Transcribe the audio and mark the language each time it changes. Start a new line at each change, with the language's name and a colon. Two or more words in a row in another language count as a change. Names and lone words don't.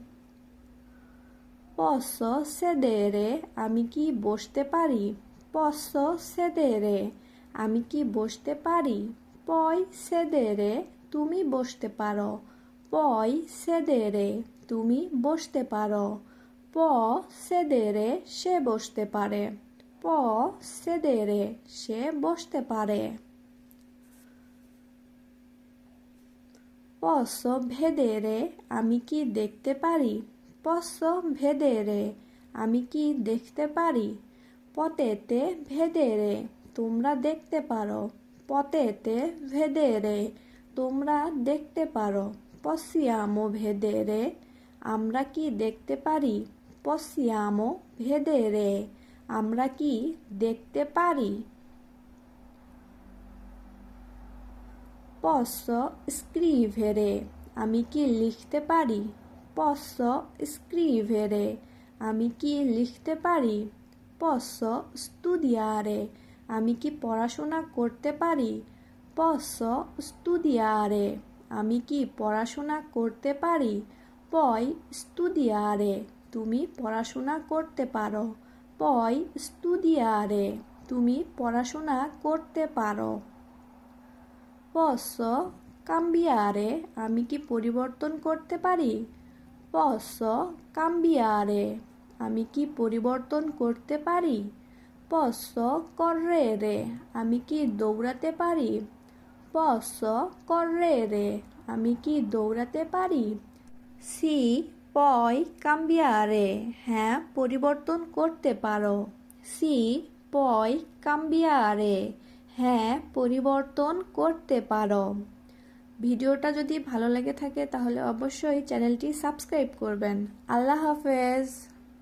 Italian: posso sedere
Bangla: আমি কি বসতে পারি
Italian: posso sedere
Bangla: আমি কি বসতে পারি
Italian: puoi sedere
Bangla: তুমি বসতে পারো
Italian: puoi sedere
Bangla: তুমি বসতে পারো
Italian: può sedere
Bangla: সে বসতে পারে
Italian: può sedere
Bangla: সে বসতে পারে
Italian: posso vedere
Bangla: আমি কি দেখতে পারি
Italian: posso vedere
Bangla: আমি কি দেখতে পারি
Italian: potete vedere
Bangla: তোমরা দেখতে পারো
Italian: potete vedere
Bangla: তোমরা দেখতে পারো
Italian: possiamo vedere
Bangla: আমরা কি দেখতে পারি
Italian: possiamo vedere
Bangla: আমরা কি দেখতে পারি
Italian: posso scrivere
Bangla: আমি কি লিখতে পারি
Italian: posso scrivere
Bangla: আমি কি লিখতে পারি
Italian: posso studiare
Bangla: আমি কি পড়াশোনা করতে পারি
Italian: posso studiare
Bangla: আমি কি পড়াশোনা করতে পারি
Italian: puoi studiare
Bangla: তুমি পড়াশোনা করতে পারো
Italian: puoi studiare
Bangla: তুমি পড়াশোনা করতে পারো
Italian: posso cambiare
Bangla: আমি কি পরিবর্তন করতে পারি
Italian: posso cambiare
Bangla: আমি কি পরিবর্তন করতে পারি
Italian: posso correre
Bangla: আমি কি দৌড়াতে পারি
Italian: posso correre
Bangla: আমি কি দৌড়াতে পারি
Italian: si puoi cambiare
Bangla: হ্যাঁ পরিবর্তন করতে পারো
Italian: si puoi cambiare
Bangla: হ্যাঁ পরিবর্তন করতে পারো ভিডিওটা যদি ভালো লেগে থাকে তাহলে অবশ্যই চ্যানেলটি সাবস্ক্রাইব করবেন আল্লাহ হাফেজ